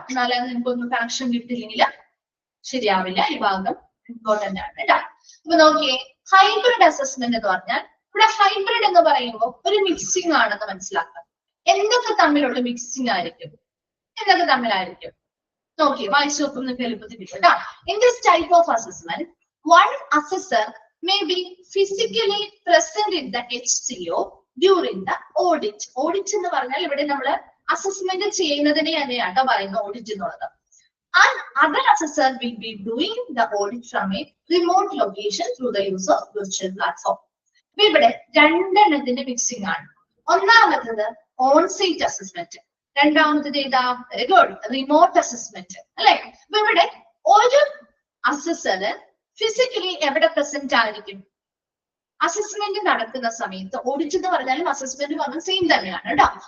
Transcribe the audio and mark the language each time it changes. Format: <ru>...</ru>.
<ml>എന്നാലും നിങ്ങൾക്കൊന്നും കണക്ഷൻ കിട്ടിയില്ലെങ്കിൽ ശരിയാവില്ല. ഈ ഭാഗം ഇമ്പോർട്ടന്റ് ആണ് കേട്ടോ. അപ്പൊ നോക്കിയേ, ഹൈബ്രിഡ് അസസ്മെന്റ് എന്ന് പറഞ്ഞാൽ ഇവിടെ ഹൈബ്രിഡ് എന്ന് പറയുമ്പോൾ ഒരു മിക്സിംഗ് ആണെന്ന് മനസ്സിലാക്കാം. എന്തൊക്കെ തമ്മിലുള്ള മിക്സിംഗ് ആയിരിക്കും? എന്തൊക്കെ തമ്മിലായിരിക്കും? നോക്കിയേ, വായിച്ചു നോക്കും നിങ്ങൾക്ക് എളുപ്പത്തിൽ കിട്ടും കേട്ടോ.</ml> <en>In this type of assessment, one assessor may be physically present in the HCO during the audit.</en> <ml>Audit എന്ന് പറഞ്ഞാൽ ഇവിടെ നമ്മൾ അസസ്മെന്റ് ചെയ്യുന്നതിനെ തന്നെയാണ് പറയുന്നത് ഓഡിറ്റ് എന്നുള്ളത്.</ml> <en>And other assessor will be doing the audit from a remote location through the use of virtual platform.</en> <ml>ഇവിടെ രണ്ടെണ്ണത്തിന്റെ mixing ആണ്. ഒന്നാമത്തത് ഓൺസൈറ്റ് അസസ്മെന്റ്, രണ്ടാമത്തത് ഏതാ? വെരി ഗുഡ്, റിമോട്ട് അസസ്മെന്റ് അല്ലെ? അപ്പൊ ഇവിടെ ഒരു അസസ്സറ് ഫിസിക്കലി എവിടെ പ്രസന്റ് ആയിരിക്കും? അസസ്മെന്റ് നടക്കുന്ന സമയത്ത്, ഓഡിറ്റ് എന്ന് പറഞ്ഞാലും അസസ്മെന്റ് പറഞ്ഞാൽ സെയിം തന്നെയാണ് കേട്ടോ.</ml>